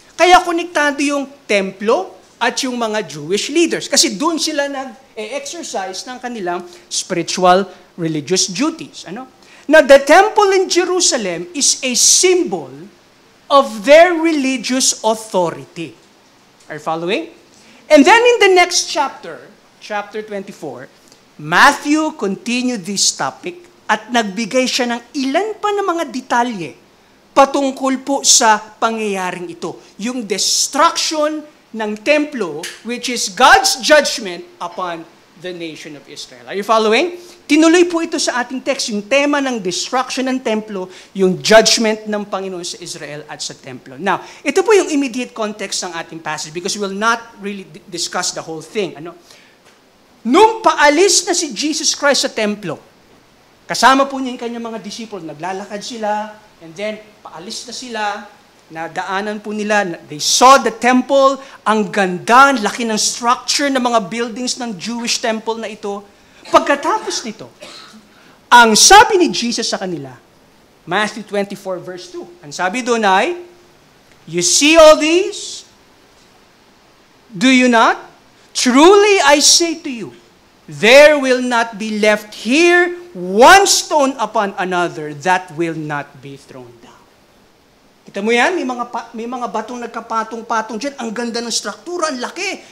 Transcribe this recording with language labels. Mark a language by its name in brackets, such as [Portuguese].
[Filipino] Kaya konektado yung templo at yung mga Jewish leaders. Kasi doon sila nag-exercise ng kanilang spiritual religious duties. [English] Now, the temple in Jerusalem is a symbol of their religious authority. Are you following? And then in the next chapter 24, Matthew continued this topic [Filipino] at nagbigay siya ng ilan pa na mga detalye patungkol po sa pangyayaring ito. Yung destruction ng templo, [English] which is God's judgment upon the nation of Israel. Are you following? [Filipino] Tinuloy po ito sa ating text, yung tema ng destruction ng templo, yung judgment ng Panginoon sa Israel at sa templo. [English] Now, [Filipino] ito po yung [English] immediate context [Filipino] ng ating [English] passage because we will not really discuss the whole thing. [Filipino] Nung paalis na si Jesus Christ sa templo, kasama po niya yung kanyang mga disciples, naglalakad sila, and then paalis na sila, nadaanan po nila, [English] they saw the temple, [Filipino] ang ganda, laki ng structure ng mga buildings ng Jewish temple na ito. Pagkatapos nito, ang sabi ni Jesus sa kanila, Matthew 24 verse 2, ang sabi doon ay, [English] you see all these? Do you not? Truly I say to you, there will not be left here one stone upon another that will not be thrown down. [Filipino] Kita mo yan? May mga batong nagkapatong-patong dyan. Ang ganda ng struktura, ang laki.